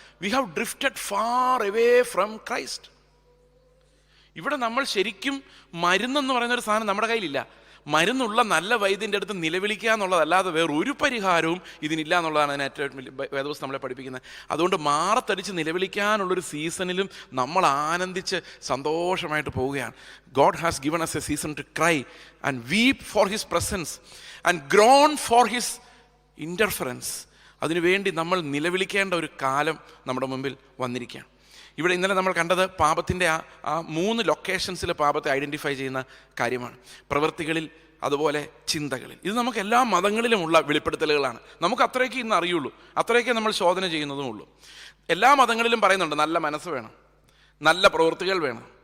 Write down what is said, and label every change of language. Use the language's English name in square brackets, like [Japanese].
[English] We have drifted far away from Christ. [Malayalam] ഇവിടെ നമ്മൾ ശരിക്കും മരുന്നെന്ന് പറയുന്നൊരു സാധനം നമ്മുടെ കയ്യിലില്ല. മരുന്നുള്ള നല്ല വൈദ്യൻ്റെ അടുത്ത് നിലവിളിക്കുക എന്നുള്ളതല്ലാതെ വേറൊരു പരിഹാരവും ഇതിനില്ല എന്നുള്ളതാണ് അതിന് ഏറ്റവും വലിയ വേദപുസ്തകം നമ്മളെ പഠിപ്പിക്കുന്നത്. അതുകൊണ്ട് മാറത്തടിച്ച് നിലവിളിക്കാനുള്ളൊരു സീസണിലും നമ്മൾ ആനന്ദിച്ച് സന്തോഷമായിട്ട് പോവുകയാണ്. [English] God has given us a season to cry and weep for his presence and groan for his interference. [Malayalam] അതിനുവേണ്ടി നമ്മൾ നിലവിളിക്കേണ്ട ഒരു കാലം നമ്മുടെ മുമ്പിൽ വന്നിരിക്കുകയാണ്. ഇവിടെ ഇന്നലെ നമ്മൾ കണ്ടത് പാപത്തിൻ്റെ ആ 3 ലൊക്കേഷൻസിൽ പാപത്തെ ഐഡൻറ്റിഫൈ ചെയ്യുന്ന കാര്യമാണ്. പ്രവൃത്തികളിൽ അതുപോലെ ചിന്തകളിൽ. ഇത് നമുക്ക് എല്ലാ മതങ്ങളിലുമുള്ള വെളിപ്പെടുത്തലുകളാണ്. നമുക്ക് അത്രയൊക്കെ ഇന്ന് അറിയുള്ളൂ, അത്രയൊക്കെ നമ്മൾ ശോധന ചെയ്യുന്നതുമുള്ളൂ. എല്ലാ മതങ്ങളിലും പറയുന്നുണ്ട് നല്ല മനസ്സ് വേണം, നല്ല പ്രവൃത്തികൾ വേണം.